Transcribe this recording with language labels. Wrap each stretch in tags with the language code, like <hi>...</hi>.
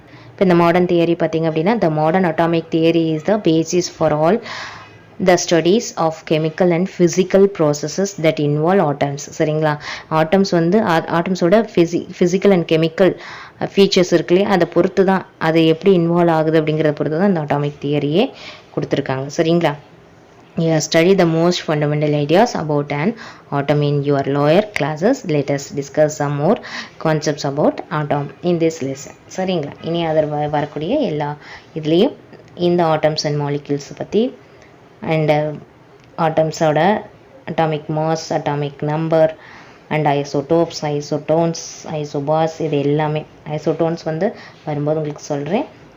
<ta>இப்போ இந்த modern theory பார்த்திங்க அப்படின்னா</ta> <en>The modern atomic theory is the basis for all the studies of chemical and physical processes that involve atoms.</en> <ta>சரிங்களா, atoms வந்து ஆட்டம்ஸோட physical and chemical features இருக்குல்லையே, அதை பொறுத்து தான் அது எப்படி இன்வால்வ் ஆகுது அப்படிங்கிறத பொறுத்து தான் இந்த அட்டாமிக் தியரியே கொடுத்துருக்காங்க. சரிங்களா,</ta> <en>you have studied the most fundamental ideas about an atom in your lower classes. Let us discuss some more concepts about atom in this lesson.</en> <ta>சரிங்களா, இனி அதர் வரக்கூடிய எல்லா இதுலேயும் இந்த ஆட்டம்ஸ் அண்ட் மாலிக்யூல்ஸ் பற்றி and ஆட்டம்ஸோட atomic mass, atomic number and isotopes, isotones, isobars, இது எல்லாமே isotones வந்து வரும்போது உங்களுக்கு சொல்கிறேன்.</ta>